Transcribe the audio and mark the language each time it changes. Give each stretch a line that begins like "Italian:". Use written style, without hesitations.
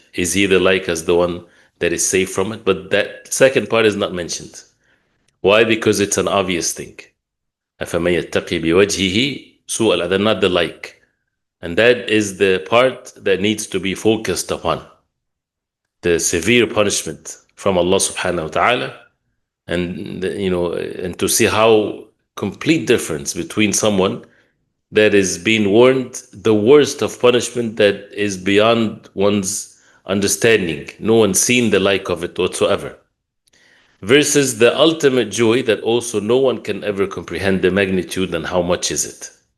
English: Is he the like as the one that is safe from it? But that second part is not mentioned. Why? Because it's an obvious thing.
Arabic: أَفَمَن يَتَّقِي بِوَجْهِهِ سُوءَ الْعَذَابِ,
English: not the like. And that is the part that needs to be focused upon. The severe punishment from Allah subhanahu wa ta'ala, and to see how complete difference between someone that is being warned the worst of punishment that is beyond one's understanding, no one's seen the like of it whatsoever, versus the ultimate joy that also no one can ever comprehend the magnitude and how much is it.